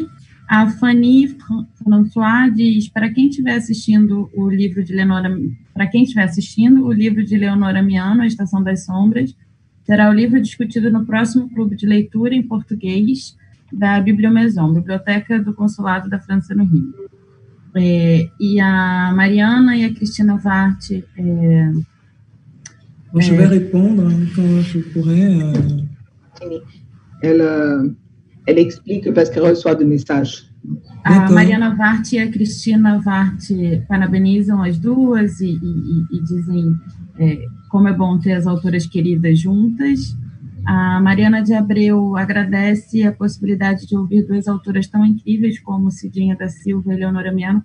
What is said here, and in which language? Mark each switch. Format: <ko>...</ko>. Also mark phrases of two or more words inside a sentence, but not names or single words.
<pt>A Fanny François diz, para quem estiver assistindo o livro de Leonora Miano, A Estação das Sombras, será o livro discutido no próximo clube de leitura em português da Bibliomaison, Biblioteca do Consulado da França no Rio. E a Mariana e a Cristina Vart...</pt> <fr>Je vais répondre quand je pourrai. Elle explique parce qu'elle reçoit des messages.</fr> <pt>A Mariana Vart e a Cristina Vart parabenizam as duas e dizem como é bom ter as autoras queridas juntas. A Mariana de Abreu agradece a possibilidade de ouvir duas autoras tão incríveis como Cidinha da Silva e Leonora Miano.</pt>